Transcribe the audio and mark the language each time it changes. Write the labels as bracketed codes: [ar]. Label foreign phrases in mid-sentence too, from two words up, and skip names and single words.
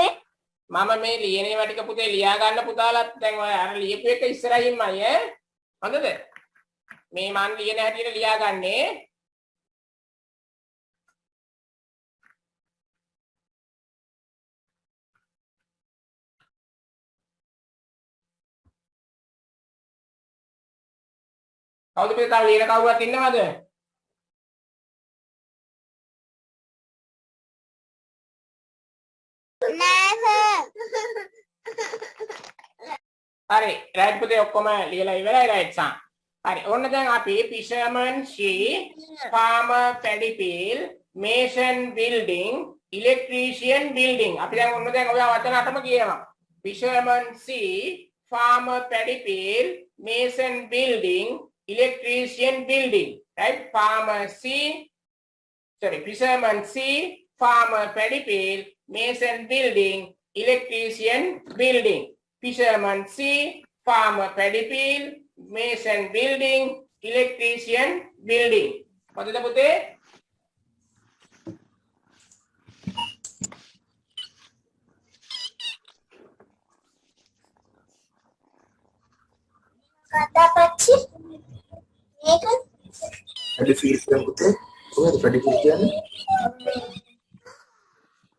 [si] මම මේ ලියනේවා ටික පුතේ ලියා ගන්න පුතාලත් දැන් ඔය අර ලියපු එක ඉස්සරහින්මයි ඈ හොඳද මේ මන් ලියන හැටියට ලියාගන්නේ කවුද පුතේ තව ලියන කවුරුත් ඉන්නවද නෑ සර් හරි රයිට් පුතේ ඔක්කොම ලියලා ඉවරයි රයිට් හරි ඔන්න දැන් අපි [en] fisherman she farmer paddy field mason building electrician building [si] අපි දැන් ඔන්න දැන් ඔය වචන අටම කියනවා [en] fisherman she farmer paddy field mason building electrician building right fisherman she farmer paddy field mason building electrician building fisherman see farmer paddy field mason building electrician building [si] මොකද පුතේ කතාපච්චි මේක [en] paddy field [si] කියන පුතේ කොහෙද [en] paddy field [si] කියන්නේ